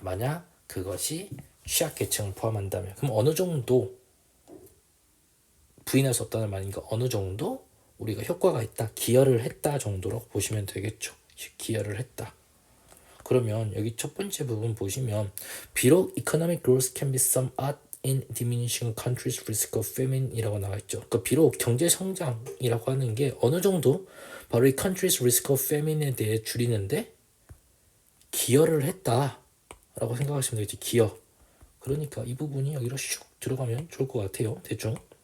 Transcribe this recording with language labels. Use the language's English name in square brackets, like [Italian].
[Korean] 만약 그것이 취약계층을 포함한다면. 그럼 어느 정도 부인할 수 없다는 말이니까 어느 정도 우리가 효과가 있다, 기여를 했다 정도로 보시면 되겠죠. 기여를 했다. 그러면 여기 첫 번째 부분 보시면 비록 [English] economic growth can be somewhat in diminishing countries risk of famine [Korean] 이라고 나와 있죠. 그러니까 비록 경제 성장이라고 하는 게 어느 정도 바로 이 [English] countries risk of famine [Korean] 에 대해 줄이는데 기여를 했다라고 생각하시면 되겠지. 기여. 그러니까 이 부분이 여기로 슉 들어가면 좋을 것 같아요. 대충.